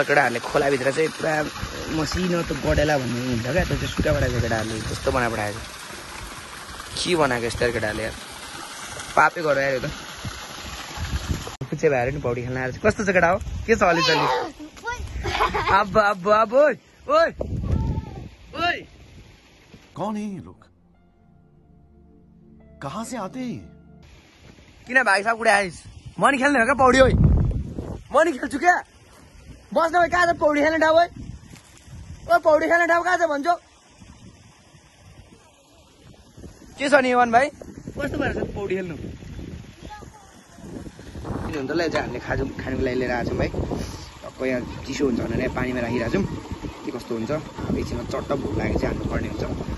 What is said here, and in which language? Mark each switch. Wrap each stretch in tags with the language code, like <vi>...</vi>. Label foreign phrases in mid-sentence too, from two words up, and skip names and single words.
<ne>केटाहरूले खोलाभित्र चाहिँ पुरा मसिनो त गडेला भन्ने हुन्छ क्या त्यो चाहिँ सुक्का पठाएको केटाहरूले त्यस्तो बनाइ पठाएको के बनाएको यस्तो केटाहरूले यार पापै गरेर आयो त पुच्चे भएर नि पौडी खेल्न आएर कस्तो छ केटा हो के छ अलिचली अब अब अब ओइ ओइ ओइ</ne> <hi>कौन है ये लोग कहाँ से आते हैं</hi> <ne>किन भाइ साहब कुडा आइस म नि खेल्ने हो क्या पौडी ओइ म नि खेल्छु क्या बस्न भाइ कहाँ छ पौडी खेल्ने ठाउँ ओइ ओ पौडी खेल्ने ठाउँ कहाँ छ भन्छौ के छ नि यवन भाइ कस्तो भएर छ पौडी खेल्नु किन हुन्छ ल चाहिँ हामीले खानुको लागि लिएर आएको छौँ भाइ टक्क यहाँ चिसो हुन्छ भनेर पानीमा राखिरहेको छौँ के कस्तो हुन्छ एकछिनमा चट्ट भोक लागेको चाहिँ हाल्नुपर्ने हुन्छ</ne>